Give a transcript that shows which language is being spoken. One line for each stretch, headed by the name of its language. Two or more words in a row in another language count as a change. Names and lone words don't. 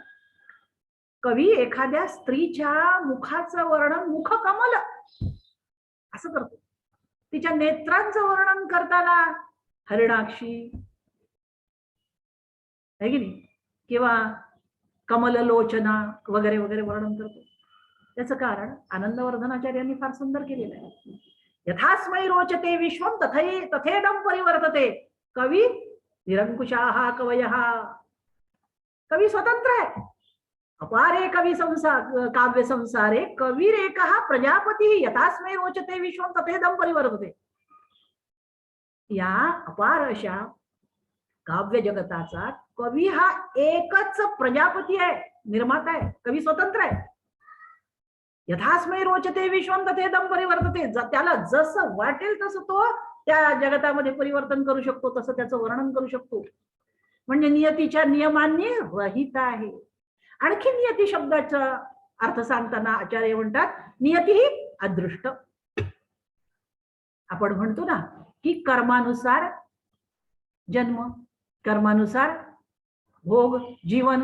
Marathi: कवी एखाद्या स्त्रीच्या मुखाचं वर्णन मुख कमल असं करतो. तिच्या नेत्रांचं वर्णन करताना हरिणाक्षी आहे की नाही, किंवा कमललोचना वगैरे वगैरे वर्णन करतो. त्याचं कारण आनंदवर्धनाचार्यांनी फार सुंदर केलेलं आहे.
Sanskrit: यथास्मै रोचते विश्वम तथेदम परिवर्तते. कवी निरंकुशाः कवयः.
Marathi: कवी स्वतंत्र आहे.
Sanskrit: अपारे कवी काव्य संसारे कविरेकः प्रजापती यथास्मै रोचते विश्वम तथेदम परिवर्तते.
Marathi: या अपार अशा काव्य जगताचा कवी हा एकच प्रजापती आहे, निर्माता आहे. कवी स्वतंत्र आहे.
Sanskrit: यथास्मै रोचते विश्वम तथेदम परिवर्तते.
Marathi: त्याला जसं वाटेल तसं तो त्या जगतामध्ये परिवर्तन करू शकतो, तसं त्याचं वर्णन करू शकतो. म्हणजे नियतीच्या नियमांनी रहित आहे. आणखी नियती शब्दाचा अर्थ सांगताना आचार्य म्हणतात नियती ही अदृष्ट. आपण म्हणतो ना की कर्मानुसार जन्म, कर्मानुसार भोग, जीवन.